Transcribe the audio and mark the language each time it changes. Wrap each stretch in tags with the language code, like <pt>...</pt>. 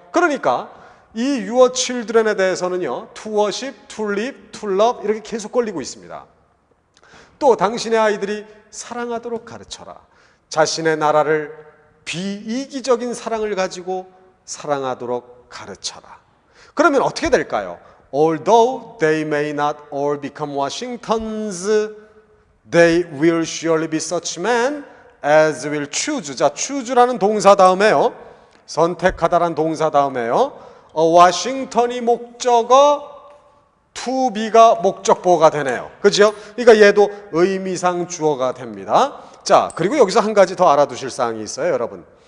<ko>그러니까 이 your children에 대해서는요,</ko> <en>to worship, to live, to love</en> <ko>이렇게 계속 걸리고 있습니다. 또 당신의 아이들이 사랑하도록 가르쳐라. 자신의 나라를 비이기적인 사랑을 가지고 사랑하도록 가르쳐라. 그러면 어떻게 될까요?</ko> <en>Although they may not all become Washingtons, they will surely be such men as will choose.</en> <ko>자, choose라는 동사 다음에요, 선택하다라는 동사 다음에요, 워싱턴이 목적어, to be가 목적보호가 되네요. 그죠? 그러니까 얘도 의미상 주어가 됩니다. 자, 그리고 여기서 한 가지 더 알아두실 사항이 있어요, 여러분.</ko>